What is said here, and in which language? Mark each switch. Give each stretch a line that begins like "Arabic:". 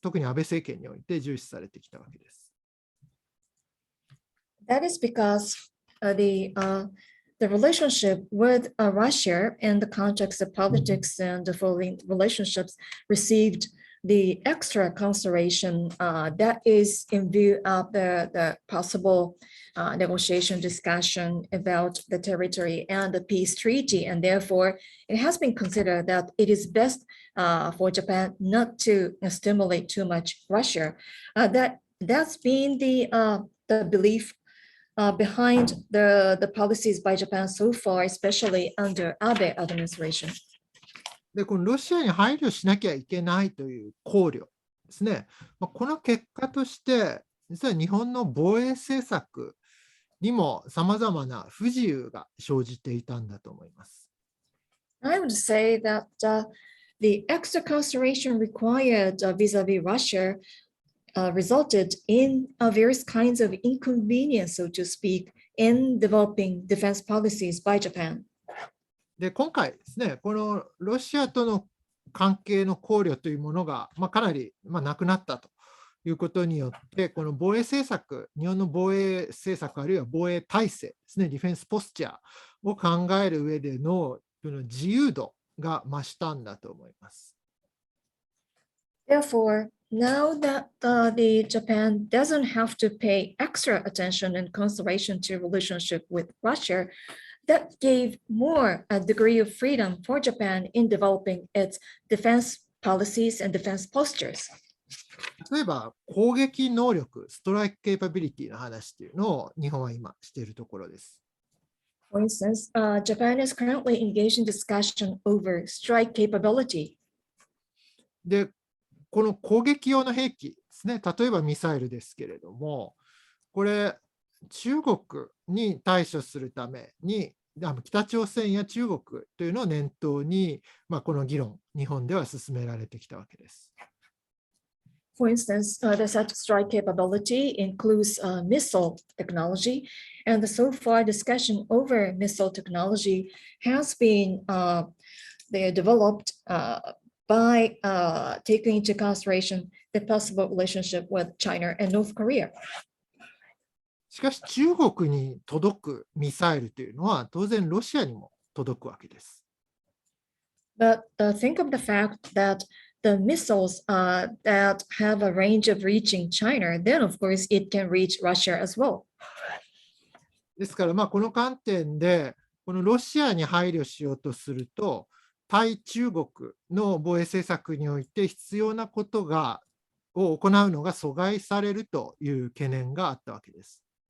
Japanese: 特に安倍政権において重視されてきたわけです。
English: That is because the relationship with Russia in the context of politics and the foreign relationships received the extra consideration that is in view of the possible negotiation discussion about the territory and the peace treaty. And therefore, it has been considered that it is best for Japan not to stimulate too much Russia. That's been the belief behind the policies by Japan so far, especially under Abe administration.
Japanese: で、このロシアに配慮しなきゃいけないという考慮ですね。この結果として、実は日本の防衛政策にもさまざまな不自由が生じていたんだと思います。
English: I would say that the extra consideration required vis-a-vis Russia resulted in various kinds of inconvenience, so to speak, in developing defense policies by Japan.
Japanese: で今回ですね、このロシアとの関係の考慮というものが、かなりなくなったということによって、この防衛政策、日本の防衛政策、あるいは防衛体制ですね、ディフェンスポスチャーを考える上での自由度が増したんだと思います。
English: Therefore, now that the Japan doesn't have to pay extra attention and consideration to relationship with Russia, that gave more a degree of freedom for Japan in developing its defense policies and defense postures.
Japanese: 例えば、攻撃能力、ストライクケイパビリティの話というのを日本は今しているところです。
English: For instance, Japan is currently engaged in discussion over strike capability.
Japanese: で、この攻撃用の兵器ですね、例えばミサイルですけれども、これ、中国に対処するために、北朝鮮や中国というのを念頭に、この議論、日本では進められてきたわけです。
English: For instance, the such strike capability includes missile technology, and so far discussion over missile technology has been developed by taking into consideration the possible relationship with China and North Korea.
Japanese: しかし中国に届くミサイルというのは当然ロシアにも届くわけです。
English: But think of the fact that the missiles that have a range of reaching China, then of course it can reach Russia as well.
Japanese: ですからこの観点でこのロシアに配慮しようとすると対中国の防衛政策において必要なことを行うのが阻害されるという懸念があったわけです。